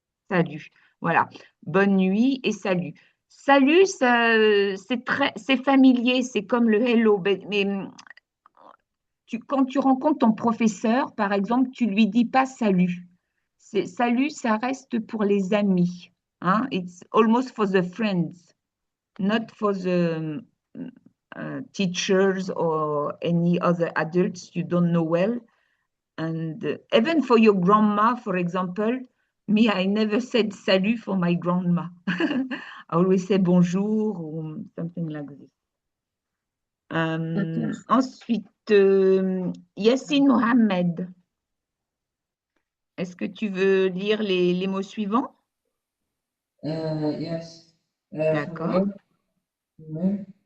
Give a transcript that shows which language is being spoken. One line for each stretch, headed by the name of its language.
French: salut. Voilà. Bonne nuit et salut. salut, c'est familier, c'est comme le hello. Mais quand tu rencontres ton professeur, par exemple, tu lui dis pas salut. Salut, ça reste pour les amis. Hein?
English: It's almost for the friends, not for the teachers or any other adults you don't know well. And even for your grandma, for example, me, I never said salut for my grandma. I always say bonjour or something like this.
French: D'accord. Ensuite, Yassine Mohamed, est-ce que tu veux lire les mots suivants?
English: Yes.
French: D'accord.
English: Hello.